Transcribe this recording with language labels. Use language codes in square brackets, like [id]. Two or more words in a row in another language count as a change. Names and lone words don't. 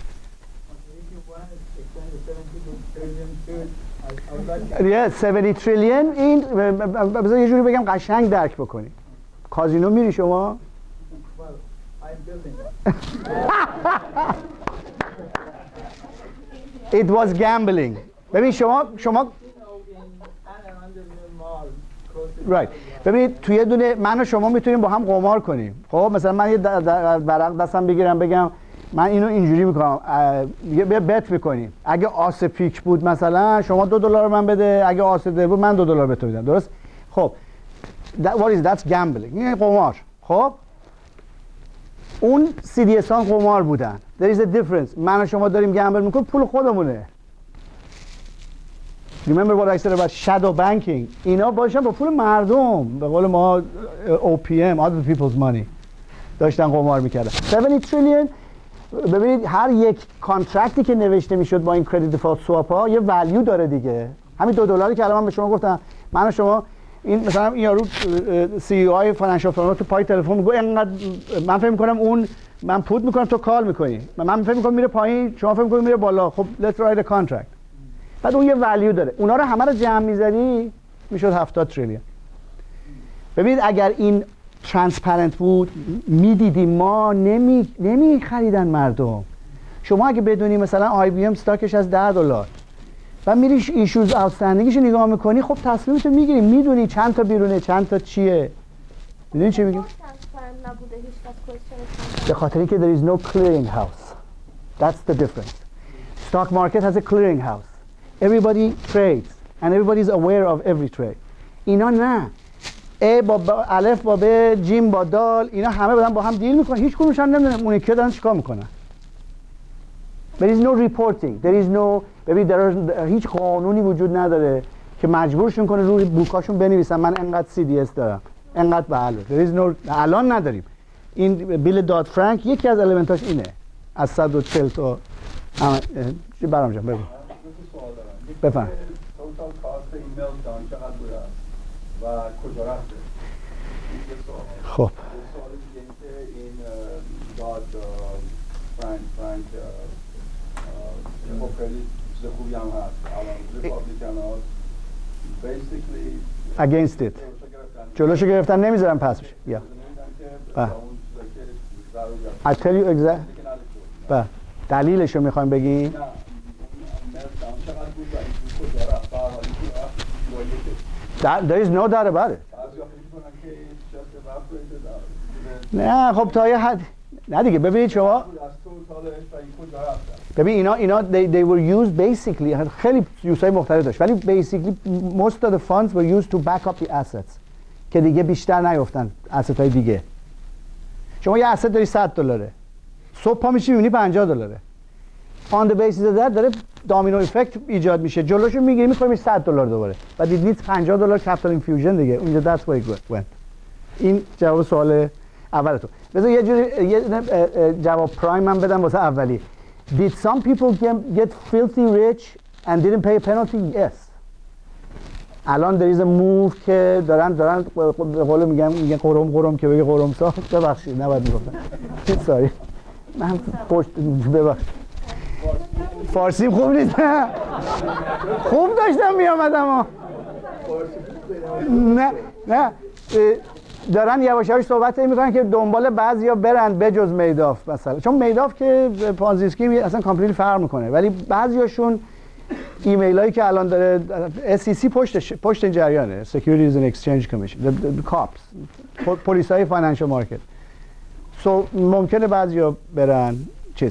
[en] Yeah, 70 trillion [fa] این بذار یه جوری بگم قشنگ درک بکنی. کازینو میری شما؟ [en] It was gambling. [fa] ببین شما right. ببینید توی یه دونه من و شما میتونیم با هم قمار کنیم. خب مثلا من یه ورق دستم بگیرم بگم من اینو اینجوری میکنم، بیا بت میکنیم، اگه آس پیک بود مثلا شما $2 من بده، اگه آس در بود من $2 به تو میدم، درست؟ [en] خب what is that's gambling، [fa] این قمار. خب اون CDS ها قمار بودن. [en] there is a difference. [fa] من و شما داریم گمبل میکنیم، پول خودمونه. [en] remember what I said about shadow banking، [fa] اینا باشن با پول مردم، به قول ما [en] OPM other people's money [fa] داشتن قمار میکردن. [en] 70 trillion. [fa] ببینید هر یک کانترکتی که نوشته میشد با این [en] credit default swap [fa] ها یه ولیو داره دیگه. همین $2 که الان من به شما گفتم، من و شما این مثلا این یارو سی او آی [en] financial firm [fa] تو پای تلفن میگه اینقدر، من فکر میکنم اون من پوت میکنم تو کال میکنی، من فکر میکنم میره پایین، شما فکر میکنید میره بالا. [en] خب let's write a contract. [fa] بعد اون یه ولیو داره، اونا رو همه رو جمع میزنی میشد 70 تریلیون. ببینید اگر این ترانسپرنت بود میدیدیم ما نمی خریدن مردم. شما اگه بدونی مثلا آی بی ام استاکش از $10 و میری [en] issues outstanding [fa] نگاه میکنی، خب تصمیمتو میگیری، میدونی چند تا بیرونه چند تا چیه. میدونی چی میگم؟ به خاطر اینکه [en] there is no clearing house. That's the difference. Stock market has a clearing house. Everybody trades and everybody is aware of every trade. [fa] اینا نه. ا با الف با ب، جیم با دال، اینا همه بدن با هم دیل میکنن، هیچ کدومش هم نمیدونن اون یکی دارن چیکار میکنن. [en] There is no reporting. There is no [fa] هیچ قانونی وجود نداره که مجبورشون کنه روی بوکاشون بنویسن من انقدر CDS دارم، انقدر بله. [en] There is no، [fa] الان نداریم. این بیل داد فرانک یکی از المنتاش اینه. از 140 تا برام جان بگو. بفهم. [en] total cost [fa] این ملتدان چقدر بوده و کجا رفته؟ خب. سوال دیگه این که این داد فرانک خب خیلی چیز خوبی هم هست. الان ریپابلیکن ها basically [en] against it. [fa] جلوشو گرفتن نمیذارن پس بشه. [en] I tell you exactly. [fa] دلیلشو میخوایم بگیم. [en] There is no doubt about it. [fa] نه خب تا یه حد نه دیگه. ببینید شما ببین اینا [en] they were used basically [fa] خیلی یوزهای مختلف داشت، ولی [en] basically most of the funds were used to back up the assets [fa] که دیگه بیشتر نیفتن asset های دیگه. شما یه asset داری $100، صبح پا میشی میبینی $50. [en] on the basis of that [fa] داره [en] domino effect [fa] ایجاد میشه، جلوشو میگیری میخوای $100 دوباره و دیدید $50 [en] capital infusion [fa] دیگه اونجا [en] that's where it went. [fa] این جواب سوال اول تو. بذار یه جوری جواب پرایم من بدم واسه اولی. [en] Did some people get filthy rich and didn't pay a penalty? [fa] Yes. الان [en] there is a move [fa] که دارن به قول میگن قرم که بگه قرم سا. ببخشید نباید میگفتم. sorry. من پشت ببخشید. فارسیم خوب نیست. خوب داشتم میامدم ها. نه دارن یواش یواش صحبت میکنن که دنبال بعضیا برن بجز میداف مثلا، چون میداف که [en] Ponzi scheme [fa] اصلا کامپلیت فرق میکنه، ولی بعضیاشون ایمیل هایی که الان داره SEC پشت این جریانه، [en] Securities and Exchange Commission، [fa] the cops، پلیس های [en] financial market, [fa] ممکنه بعضیا برن چیز.